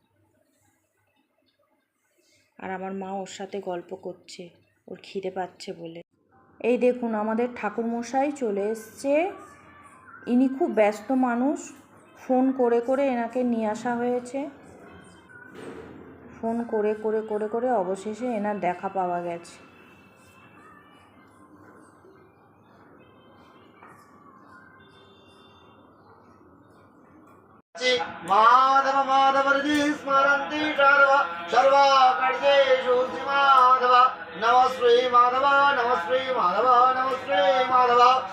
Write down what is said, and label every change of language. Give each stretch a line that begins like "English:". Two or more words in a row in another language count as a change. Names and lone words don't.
Bangla: আর আমার মা ওর সাথে গল্প করছে, ওর খিদে পাচ্ছে বলে। এই দেখুন আমাদের ঠাকুরমশাই চলে এসছে। ইনি খুব ব্যস্ত মানুষ, ফোন করে করে এনাকে নিয়ে আসা হয়েছে। ফোন করে করে করে করে অবশেষে এনার দেখা পাওয়া গেছে।
Sanskrit: माधव माधव स्मरन्ति सर्वकर्षेषु श्रीमाधव नमः श्री माधव नमः श्री माधव नमः श्री माधव।